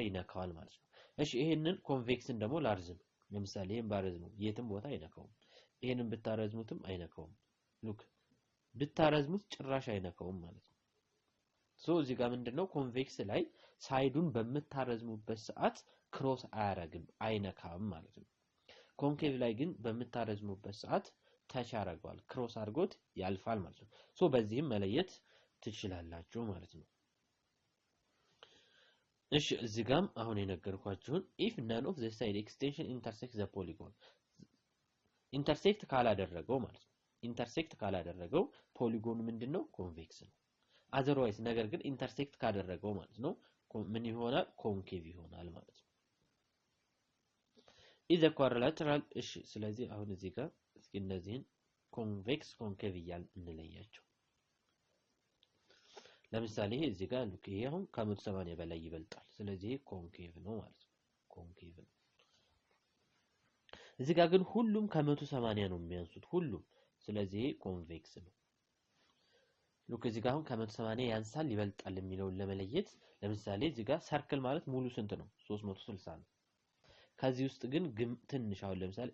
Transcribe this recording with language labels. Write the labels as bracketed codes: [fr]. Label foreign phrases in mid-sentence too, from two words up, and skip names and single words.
[am] ይነካዋል ማለት ነው። እሺ ይሄንን ኮንቬክስን ደግሞ ላርዝም። ለምሳሌ ይሄን ባረዝመው የትም ቦታ አይነካውም። ይሄንን ብታረዝሙትም አይነካውም። ሉክ ብታረዝሙት ጭራሽ አይነካውም ማለት ነው። ሶ እዚህ ጋር ምንድነው ኮንቬክስ ላይ ሳይዱን በምታረዝሙበት ሰዓት ክሮስ አያረግም አይነካም ማለት ነው። ኮንኬቭ ላይ ግን በምታረዝሙበት ሰዓት ታች ያረጋል ክሮስ አድርጎት ያልፋል ማለት ነው። ሶ በዚህም መለየት ትችላላችሁ ማለት ነው። እሺ እዚህ ጋርም አሁን የነገርኳችሁን [en] if none of the side extension intersects the polygon [am] ኢንተርሴክት ካላደረገው ማለት ነው። ኢንተርሴክት ካላደረገው ፖሊጎን ምንድነው ኮንቬክስ ነው። otherwise ነገር ግን ኢንተርሴክት ካደረገው ማለት ነው ምን ይሆናል ኮንኬቭ ይሆናል ማለት ነው። [en] is a quadrilateral [am] እሺ ስለዚህ አሁን እዚህ ጋር እስኪ እነዚህን ኮንቬክስ ኮንኬቭ እያል እንለያቸው። ለምሳሌ እዚህ ጋር ሉክ ይሄ አሁን ከ180 በላይ ይበልጣል። ስለዚህ ኮንኬቭ ነው ማለት ነው። ኮንኬቭ ነው። እዚህ ጋር ግን ሁሉም ከ180 ነው የሚያንሱት ሁሉም። ስለዚህ ኮንቬክስ ነው። ሉክ እዚህ ጋር አሁን ከ180 ያንሳል ይበልጣል የሚለውን ለመለየት ለምሳሌ እዚህ ጋር ሰርክል ማለት ሙሉ ስንት ነው 360 ነው። ከዚህ ውስጥ ግን ትንሽ አሁን ለምሳሌ